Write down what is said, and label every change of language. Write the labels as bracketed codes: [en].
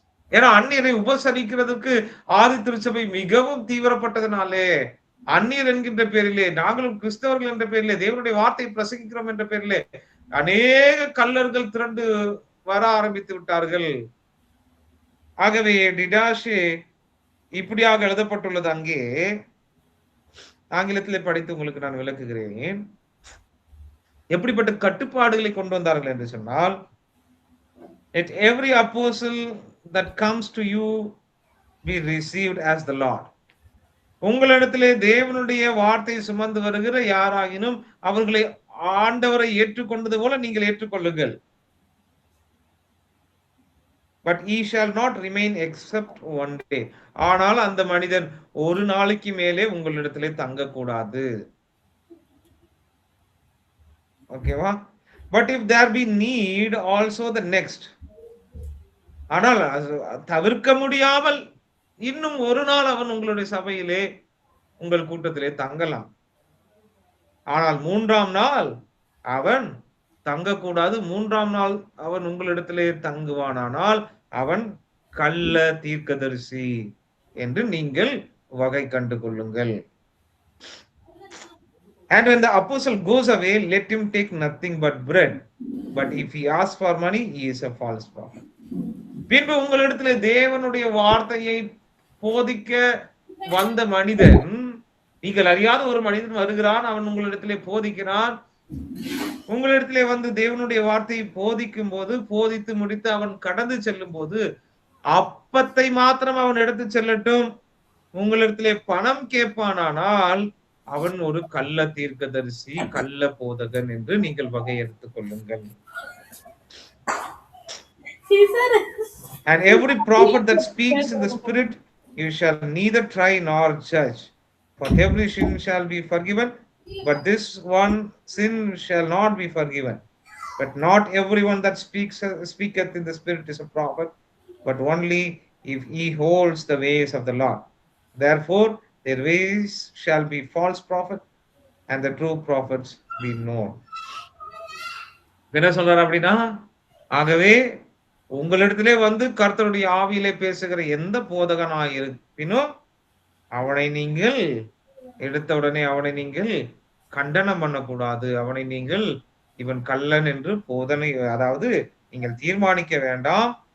[ta] ஏன்னா அந்நியரை உபசரிக்கிறதுக்கு ஆதி திருச்சபை மிகவும் தீவிரப்பட்டதுனாலே, அந்நியர் என்கின்ற பேரிலே, நாங்களும் கிறிஸ்தவர்கள் என்ற பேரிலே, தேவனுடைய வார்த்தை பிரசங்கிக்கிறோம் என்ற பேரிலே அநேக கள்ளர்கள் திரண்டு வர ஆரம்பித்து விட்டார்கள். ஆகவே டிடாஷே இப்படியாக எழுதப்பட்டுள்ளது. அங்கே ஆங்கிலத்திலே படித்து உங்களுக்கு நான் விளக்குகிறேன். எப்படிப்பட்ட கட்டுப்பாடுகளை கொண்டு வந்தார்கள் என்று சொன்னால், [en] let every apostle that comes to you be received as the Lord. [ta] உங்களிடத்திலே தேவனுடைய வார்த்தை சுமந்து வருகிற யாராகினும் அவர்களை ஆண்டவரை ஏற்றுக்கொண்டது போல நீங்கள் ஏற்றுக்கொள்ளுங்கள். [en] But he shall not remain except one day. [ta] ஆனால் அந்த மனிதன் ஒரு நாளைக்கு மேலே உங்களிடத்திலே தங்கக்கூடாது. ஓகேவா? [en] But if there be need also the next. [ta] ஆனால் தவிர்க்க முடியாமல் இன்னும் ஒரு நாள் அவன் உங்களுடைய சபையிலே உங்கள் கூட்டத்திலே தங்கலாம். ஆனால் 3ஆம் நாள் அவன் தங்கக்கூடாது. 3ஆம் நாள் அவன் உங்களிடத்திலே தங்குவானானால் அவன் கள்ள தீர்க்கதரிசி என்று நீங்கள் வகை கண்டு கொள்ளுங்கள். [en] And when the apostle goes away, let him take nothing but bread. But if he asks for money, he is a false prophet. [ta] பின்பு உங்களிடத்திலே தேவனுடைய வார்த்தையை போதிக்க வந்த மனிதன், நீங்கள் அறியாத ஒரு மனிதன் வருகிறான், அவன் உங்களிடத்திலே போதிக்கிறான். உங்களிடத்திலே வந்து தேவனுடைய வார்த்தையை போதிக்கும் போது, போதித்து முடித்து அவன் கடந்து செல்லும் போது, அப்பத்தை மாத்திரம் அவன் எடுத்து செல்லட்டும். உங்களிடத்திலே பணம் கேட்பானால் அவன் ஒரு கள்ள தீர்க்கதரிசி, கள்ள போதகன் என்று நீங்கள் வகை எடுத்துக் கொள்ளுங்கள். [en] And every prophet that speaks in the spirit, you shall neither try nor judge. For every sin shall be forgiven, but this one sin shall not be forgiven. But not everyone that speaketh in the spirit is a prophet, but only if he holds the ways of the Lord. Therefore their ways shall be false prophet, and the true prophets be known. [ta] என்ன சொல்றாரு அப்படின்னா, ஆகவே உங்களிடத்திலே வந்து கர்த்தருடைய ஆவியிலே பேசுகிற எந்த போதகனாய் இருப்பினும் அவனை நீங்கள் எடுத்தவுடனே அவனை நீங்கள் கண்டனம் பண்ணக்கூடாது. அவனை நீங்கள் இவன் கள்ளன் என்று போதனை, அதாவது நீங்கள் தீர்மானிக்க வேண்டாம்.